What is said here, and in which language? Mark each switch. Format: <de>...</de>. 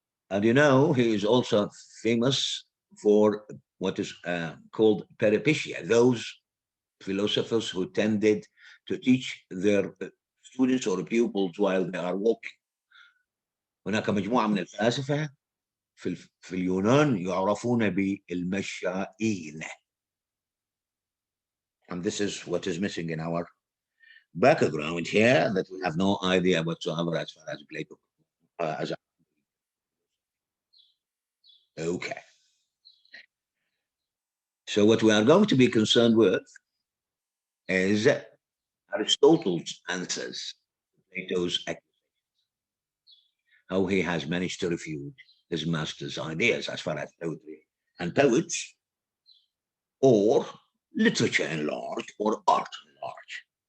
<en>And he is also famous for what is called peripetia, those philosophers who tended to teach their students or pupils while they are walking.</en> <ar>هناك مجموعة من الفلاسفة في اليونان يعرفون بالمشائين.</ar> <en>And this is what is missing in our background here, that we have no idea whatsoever as far as Plato. Okay. So what we are going to be concerned with is Aristotle's answers to Plato's accusations, how he has managed to refute his master's ideas as far as poetry and poets, or literature in large, or art in large.</en>